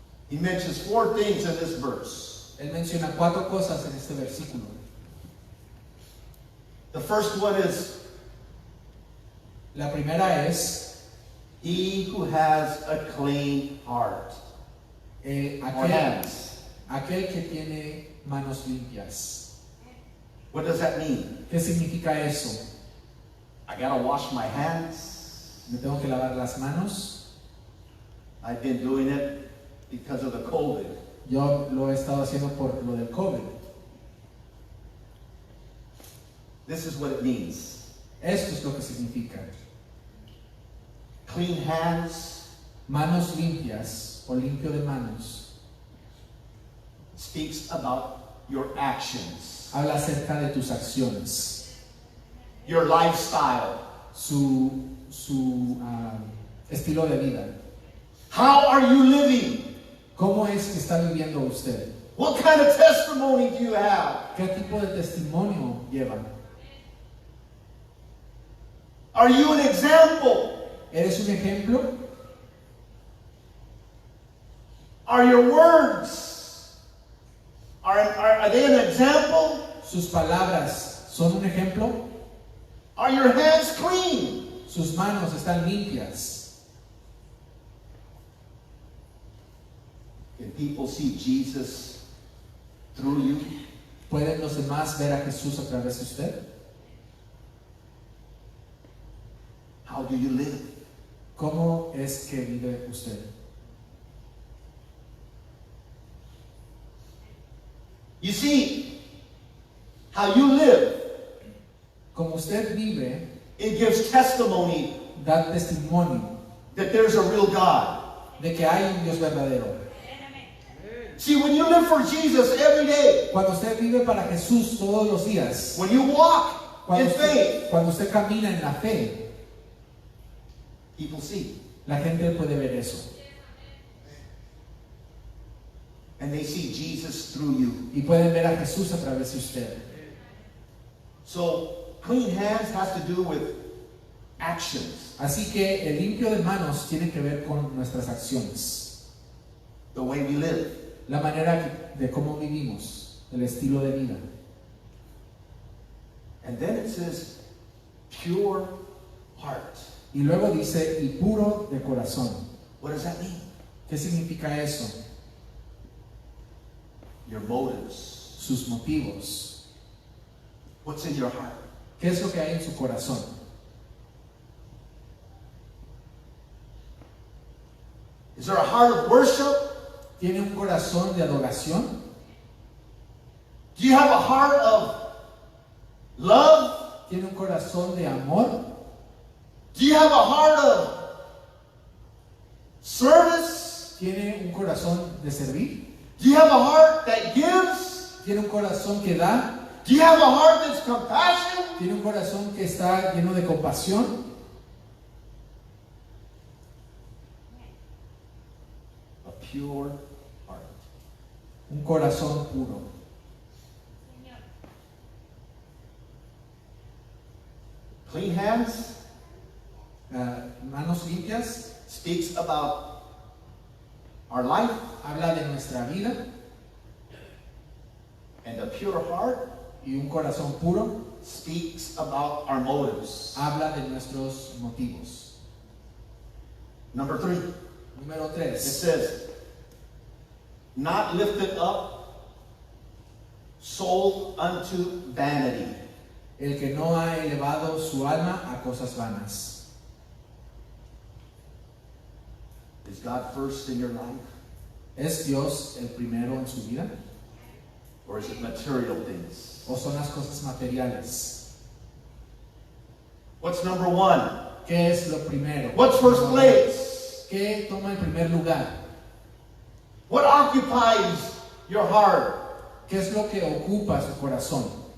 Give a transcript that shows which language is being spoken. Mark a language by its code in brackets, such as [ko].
[en] He mentions 4 things in this verse. [es] Él menciona 4 cosas en este versículo. [en] The first one is, [es] La primera es [en] he who has a clean heart or hands. [es] aquel que tiene manos limpias. [en] What does that mean? [es] ¿Qué significa eso? [en] I gotta wash my hands. [es] ¿Me tengo que lavar las manos? [en] I've been doing it because of the COVID. [es] Yo lo he estado haciendo por lo del COVID. [en] This is what it means. [es] Esto es lo que significa. [en] Clean hands [es] Manos limpias o limpio de manos [en] speaks about your actions, [es] habla acerca de tus acciones, [en] your lifestyle. [es] su estilo de vida. [en] How are you living? [es] ¿Cómo es que está viviendo usted? [en] What kind of testimony do you have? [es] ¿Qué tipo de testimonio lleva? [en] Are you an example? [es] ¿Eres un ejemplo? [en] Are your words, are they an example? [es] ¿Sus palabras son un ejemplo? [en] Are your hands clean? [es] ¿Sus manos están limpias? [en] Can people see Jesus through you? [es] ¿Pueden los demás ver a Jesús a través de usted? [en] How do you live? [es] ¿Cómo es que vive usted? [en] You see, how you live, [es] Como usted vive, [en] it gives testimony [es] da testimonio [en] that there's a real God. [es] de que hay un Dios verdadero. [en] See, when you live for Jesus every day, [es] Cuando usted vive para Jesús todos los días, [en] when you walk in faith, [es] cuando usted camina en la fe, [en] people see. [es] la gente puede ver eso. [en] And they see Jesus through you. [es] Y pueden ver a Jesús a través de usted. [en] So, clean hands has to do with actions, [es] Así que el limpio de manos tiene que ver con nuestras acciones. [en] the way we live. [es] La manera de cómo vivimos, el estilo de vida. [en] And then it says, pure heart. [es] Y luego dice, y puro de corazón. [en] What does that mean? [es] ¿Qué significa eso? [en] Your motives. [es] Sus motivos. [en] What's in your heart? [es] ¿Qué es lo que hay en su corazón? [en] Is there a heart of worship? [es] ¿Tiene un corazón de adoración? [en] Do you have a heart of love? [es] ¿Tiene un corazón de amor? [en] Do you have a heart of service? [es] ¿Tiene un corazón de servir? [en] Do you have a heart that gives? [es] ¿Tiene un corazón que da? [en] Do you have a heart that's compassion? [es] ¿Tiene un corazón que está lleno de compasión? [en] A pure heart. [es] Un corazón puro. [en] Clean hands [es] Manos limpias. [en] speaks about our life, [es] Habla de nuestra vida. [en] and a pure heart [es] Y un corazón puro [en] speaks about our motives. [es] habla de nuestros motivos. [en] Number 3, [es] Número [en] it [es] 3. [en] says, not lifted up soul unto vanity. [es] El que no ha elevado su alma a cosas vanas. [en] Is God first in your life? [es] ¿Es Dios el primero en su vida? [en] Or is it material things? [es] ¿O son las cosas materiales? [en] What's number one? [es] ¿Qué es lo primero? [en] What's first place? [es] ¿Qué toma el primer lugar? [en] What occupies your heart? [es] ¿Qué es lo que ocupa su corazón?